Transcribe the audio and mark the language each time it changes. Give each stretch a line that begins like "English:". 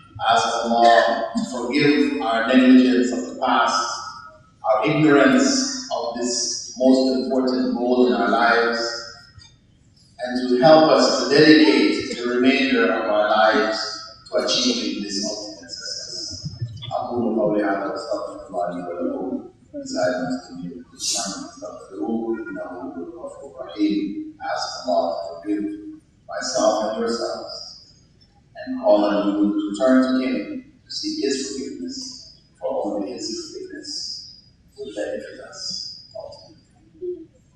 English: Ask Allah to forgive our negligence of the past, our ignorance of this most important goal in our lives, and to help us to dedicate the remainder of our lives to achieving this ultimate success.
Arabic: أقول قولي هذا وأستغفر الله لي ولكم ولسائر المسلمين فاستغفروه إنه هو الغفور الرحيم.
English: Ask Allah to forgive myself and yourselves, and call on you to return to Him to seek His forgiveness, for only His forgiveness will benefit us ultimately.